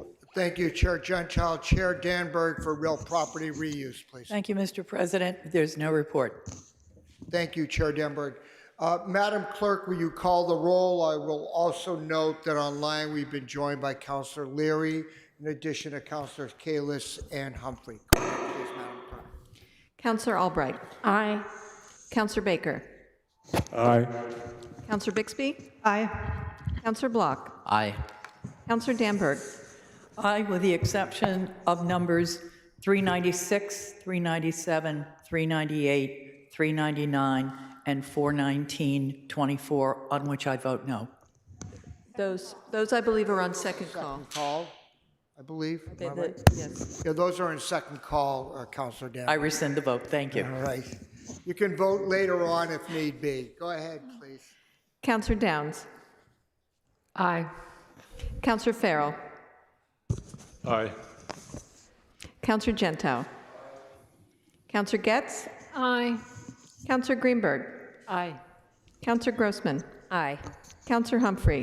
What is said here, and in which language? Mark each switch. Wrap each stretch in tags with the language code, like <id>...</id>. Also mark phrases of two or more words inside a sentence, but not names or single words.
<en>Thank you, Chair Gentile. Chair Danberg for real property reuse, please. Thank you, Mr. President. There's no report. Thank you, Chair Danberg. Madam Clerk, will you call the roll? I will also note that online we've been joined by Councillor Leary, in addition to Councillors Kalis and Humphrey. Go ahead, please, Madam Clerk. Councillor Albright. Aye. Councillor Baker. Aye. Councillor Bixby. Aye. Councillor Block. Aye. Councillor Danberg. Aye, with the exception of numbers 396, 397, 398, 399, and 419-24, on which I vote no. Those I believe are on second call. Call, I believe. Am I right? Yes. Yeah, those are in second call, Councillor Danberg. I rescind the vote. Thank you. All right. You can vote later on if need be. Go ahead, please. Councillor Downs. Aye. Councillor Farrell. Aye. Councillor Gentile. Councillor Getz. Aye. Councillor Greenberg. Aye. Councillor Grossman. Aye. Councillor Humphrey.</en>